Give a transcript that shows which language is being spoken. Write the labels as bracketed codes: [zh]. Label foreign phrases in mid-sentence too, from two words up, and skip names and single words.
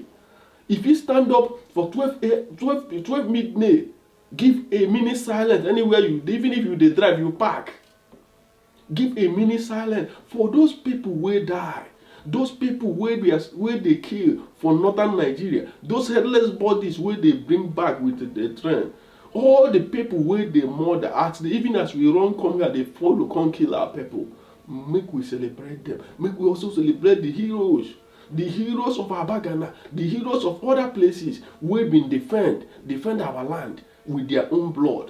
[pcm] If you stand up for 12 midnight, give a minute silence anywhere you, even if you dey drive, you park. Give a minute silence for those people where die. Those people where they kill for northern Nigeria. Those headless bodies where they bring back with the train. All the people where they murder, even as we run come here, they follow, come kill our people. Make we celebrate them. Make we also celebrate the heroes. The heroes of Abagana, the heroes of other places who been defend our land with their own blood.